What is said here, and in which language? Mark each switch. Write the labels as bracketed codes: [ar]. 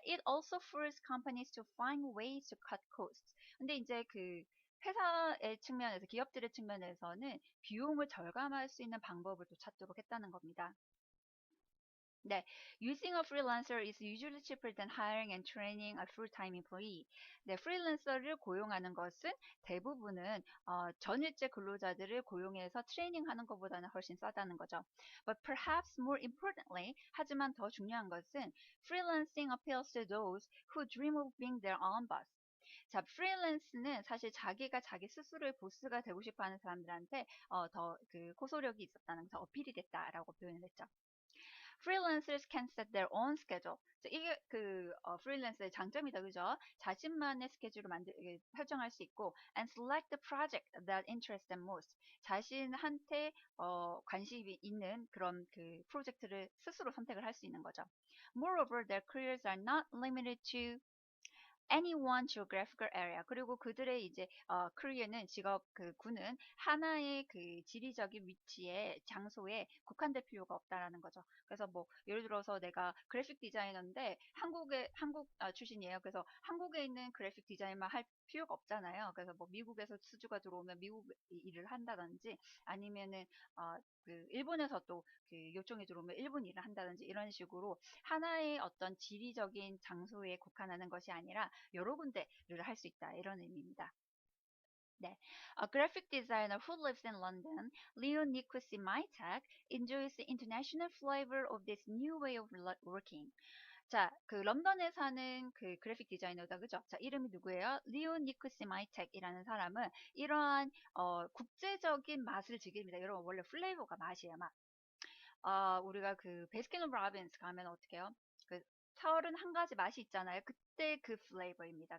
[en] It also forced companies to find ways to cut costs. [ko] 근데 이제 그, 회사의 측면에서, 기업들의 측면에서는 비용을 절감할 수 있는 방법을 또 찾도록 했다는 겁니다. [en] 네, using a freelancer is usually cheaper than hiring and training a full-time employee. [ko] 네, 프리랜서를 고용하는 것은 대부분은 전일제 근로자들을 고용해서 트레이닝하는 것보다는 훨씬 싸다는 거죠. [en] But perhaps more importantly, [ko] 하지만 더 중요한 것은 [en] freelancing appeals to those who dream of being their own boss. [ko] 자, 프리랜스는 사실 자기가 자기 스스로의 보스가 되고 싶어 하는 사람들한테 더 그 호소력이 있었다는 거, 어필이 됐다라고 표현을 했죠. [en] Freelancers can set their own schedule. [ko] 자, 이게 그 프리랜서의 장점이다, 그죠? 자신만의 스케줄을 설정할 수 있고, [en] and select the project that interests them most. [ko] 자신한테 관심이 있는 그런 그 프로젝트를 스스로 선택을 할 수 있는 거죠. [en] Moreover, their careers are not limited to any one geographical area. [ko] 그리고 그들의 이제 career는 직업 그 군은 하나의 그 지리적인 위치에 장소에 국한될 필요가 없다라는 거죠. 그래서 뭐 예를 들어서 내가 그래픽 디자이너인데 한국 출신이에요. 그래서 한국에 있는 그래픽 디자인만 할 필요가 없잖아요. 그래서 뭐 미국에서 수주가 들어오면 미국 일을 한다든지 아니면은 그 일본에서 또 그 요청이 들어오면 일본 일을 한다든지 이런 식으로 하나의 어떤 지리적인 장소에 국한하는 것이 아니라 여러 군데를 할 수 있다. 이런 의미입니다. 네. [en] A graphic designer who lives in London, Leon Nikusi Maitak, enjoys the international flavor of this new way of working. [ko] 자, 그 런던에 사는 그 그래픽 디자이너다, 그죠? 자, 이름이 누구예요? 리온 니쿠시 마이텍이라는 사람은 이러한 국제적인 맛을 즐깁니다. 여러분 원래 플레이버가 맛이에요, 맛. 우리가 그 베스킨라빈스 가면 어떻게 해요? 그 31가지 맛이 있잖아요. 그때 그 플레이버입니다.